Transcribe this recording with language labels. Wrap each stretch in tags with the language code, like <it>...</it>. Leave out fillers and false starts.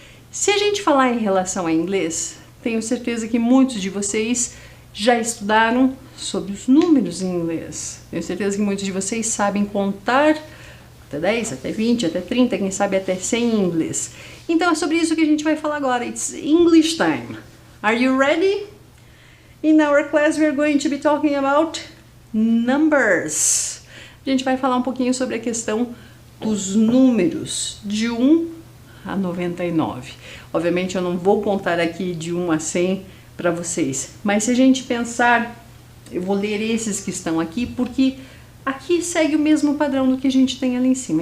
<pt>Se a gente falar em relação a inglês, tenho certeza que muitos de vocês já estudaram sobre os números em inglês. Tenho certeza que muitos de vocês sabem contar até 10, até 20, até 30, quem sabe até 100 em inglês. Então é sobre isso que a gente vai falar agora.</pt> <en>It's English time. Are you ready? In our class we are going to be talking about numbers.</en> <pt>A gente vai falar um pouquinho sobre a questão dos números de 1 a 99. Obviamente eu não vou contar aqui de 1 a 100 para vocês, mas se a gente pensar, eu vou ler esses que estão aqui, porque aqui segue o mesmo padrão do que a gente tem ali em cima.</pt>